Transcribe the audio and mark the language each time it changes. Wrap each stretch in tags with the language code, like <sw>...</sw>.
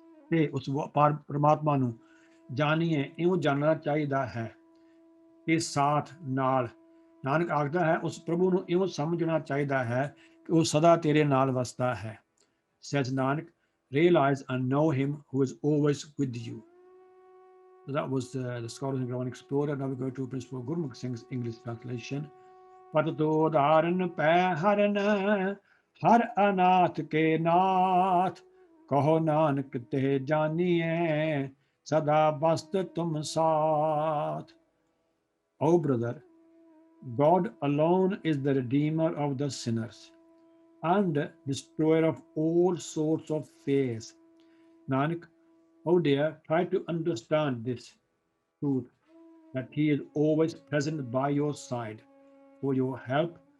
<pa>ਤੇ ਉਸ ਪਰਮਾਤਮਾ ਨੂੰ ਜਾਣੀਏ ਇਉਂ ਜਾਣਨਾ ਚਾਹੀਦਾ ਹੈ ਕਿ ਸਾਥ ਨਾਲ ਨਾਨਕ ਆਖਦਾ ਹੈ ਉਸ ਪ੍ਰਭੂ ਨੂੰ ਇਉਂ ਸਮਝਣਾ ਚਾਹੀਦਾ ਹੈ ਕਿ ਉਹ ਸਦਾ ਤੇਰੇ ਨਾਲ ਵਸਦਾ ਹੈ</pa> <en>says Nanak, realize and know him who is always with you. So that was the Scholars and Gurbani Explorer. Now we go to Principal Gurmukh Singh's English translation.</en> <pa>ਪਤ ਤੋ ਧਾਰਨ ਪੈ ਹਰਨ ਹਰ ਅਨਾਥ ਕੇ ਨਾਥ ਕਹੋ ਨਾਨਕ ਤੇ ਜਾਨੀਏ ਸਦਾ ਬਸਤ ਤੁਮ ਸਾਥ.</pa> <en>O brother, God alone is the redeemer of the sinners and destroyer of all sorts of fears. Nanak, oh dear, try to understand this truth that he is always present by your side for your help</en>